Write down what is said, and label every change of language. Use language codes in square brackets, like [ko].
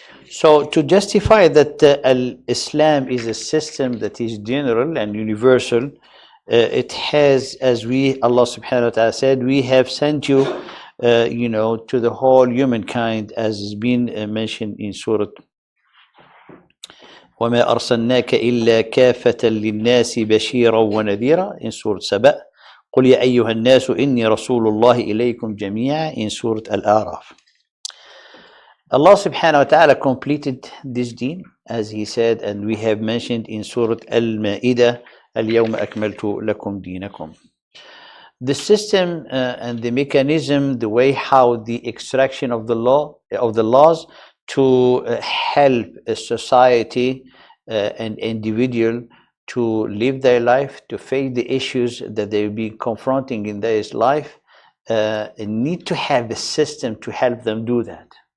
[en] So to justify that Islam is a system that is general and universal, it has, as Allah subhanahu wa ta'ala said, we have sent you, to the whole humankind, as has been mentioned in Surah [ar] وَمَا أَرْسَلْنَاكَ إِلَّا كَافَةً لِلنَّاسِ بَشِيرًا وَنَذِيرًا [en] in Surah Saba. [ar] قل يا أيها الناس إني رسول الله إليكم جميعا in Surah Al-A'raf. [en] Allah subhanahu wa ta'ala completed this deen, as He said, and we have mentioned in Surah Al-Ma'idah, [ar] اليوم أكملت لكم دينكم. [en] The system and the mechanism, the way how the extraction of the laws to help a society, an individual, to live their life, to face the issues that they will be confronting in their life, need to have a system to help them do that.